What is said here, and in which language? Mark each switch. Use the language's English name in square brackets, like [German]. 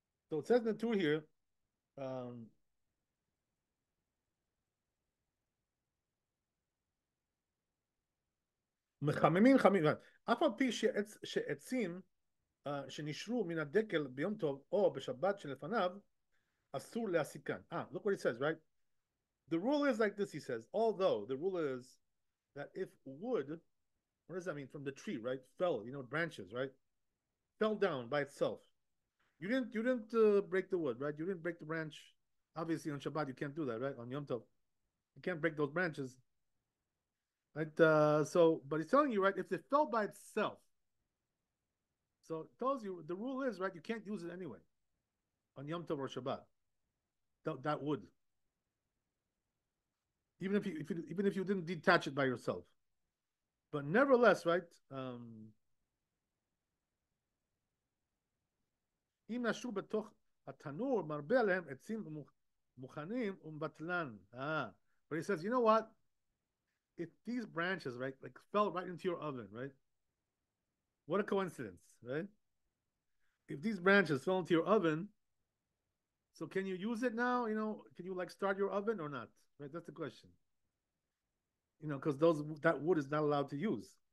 [English] So it says in the Torah here, um, [Hebrew] מחממים חמים, אף על פי שעצים שנשרו מן הדקל ביום טוב או בשבת שלפניו, אסור להסיקן. [English] Look what he says, right? The rule is like this, he says, although the rule is that if wood, what does that mean? From the tree, right? Fell, branches, right? Fell down by itself. You didn't break the wood, right? You didn't break the branch. Obviously on Shabbat you can't do that, right? On Yom Tov, you can't break those branches, right? But he's telling you, right? If it fell by itself, so it tells you the rule is, right? You can't use it anyway on Yom Tov or Shabbat. That wood, even if you didn't detach it by yourself, but nevertheless, right? [Hebrew] אם נשרו בתוך התנור מרבה עליהם עצים מוכנים ומבטלן. [English] But he says, you know what? If these branches, right, like fell right into your oven, right? What a coincidence, right? If these branches fell into your oven, so can you use it now? Can you like start your oven or not? Right? That's the question. Because that wood is not allowed to use.